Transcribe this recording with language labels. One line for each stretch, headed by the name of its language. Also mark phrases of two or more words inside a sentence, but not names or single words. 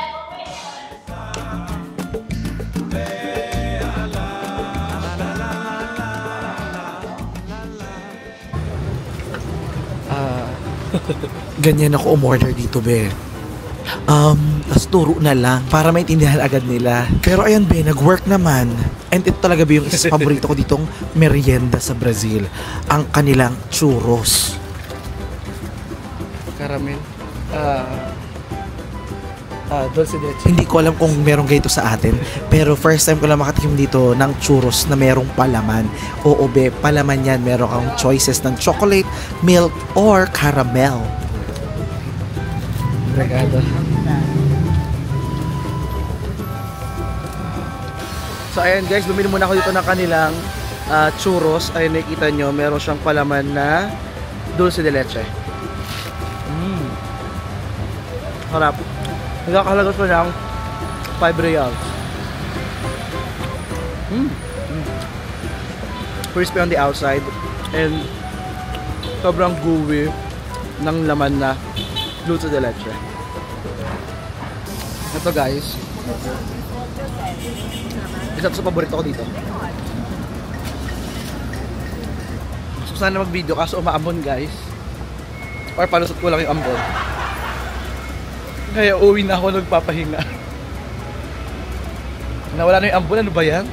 Filipino: Ganyan ako umorder dito, be. Tas turo na lang para maintindihan agad nila. Pero ayan, be, nag-work naman.
English: And ito
Filipino: talaga, be, yung isa sa paborito ko ditong merienda sa Brazil. Ang kanilang churros.
Spanish: Caramel. dulce de leche.
Filipino: Hindi ko alam kung merong ganito sa atin. Pero
English: first time
Filipino: ko lang makatikim dito ng churros na merong palaman. Oo be, palaman yan. Meron kang choices ng
English: chocolate, milk, or caramel.
Filipino: Regado. So ayan guys, bumili muna ako dito ng kanilang churros. Ayun, nakikita nyo, meron siyang palaman na
Spanish: dulce de leche.
Filipino: Harap. Nagkakalaga pa lang 5 reals.
English: Crispy on the outside and
Filipino: sobrang gooey ng laman na
Spanish: dulce de leche.
Filipino: Ito guys, isa to sa paborito ko dito. So sana mag-video kaso umaambon guys, or palusot ko lang yung ambon. Kaya uwi na ako nagpapahinga. Nawala na yung ambon, ano ba yan?